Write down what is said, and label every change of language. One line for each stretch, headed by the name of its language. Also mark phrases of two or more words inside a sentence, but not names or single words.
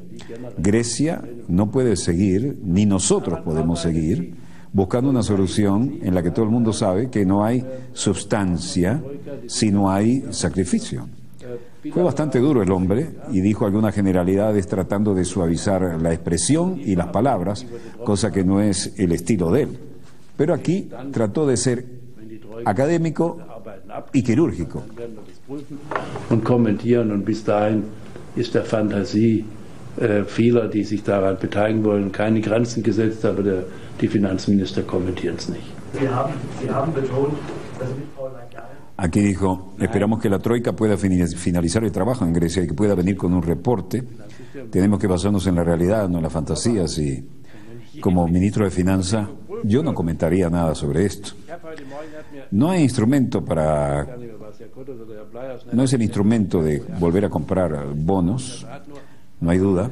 Spanish: Grecia no puede seguir, ni nosotros podemos seguir, buscando una solución en la que todo el mundo sabe que no hay sustancia si no hay sacrificio. Fue bastante duro el hombre y dijo algunas generalidades tratando de suavizar la expresión y las palabras, cosa que no es el estilo de él. Pero aquí trató de ser académico y quirúrgico.
German: Und kommentieren, und bis dahin ist der Fantasie vieler, die sich daran beteiligen wollen, keine Grenzen gesetzt, aber die Finanzminister kommentieren es nicht. Sie haben betont, dass Frau Lagarde...
Spanish: Aquí dijo: esperamos que la Troika pueda finalizar el trabajo en Grecia y que pueda venir con un reporte. Tenemos que basarnos en la realidad, no en las fantasías, y como ministro de Finanzas yo no comentaría nada sobre esto. No hay instrumento no es el instrumento de volver a comprar bonos, no hay duda.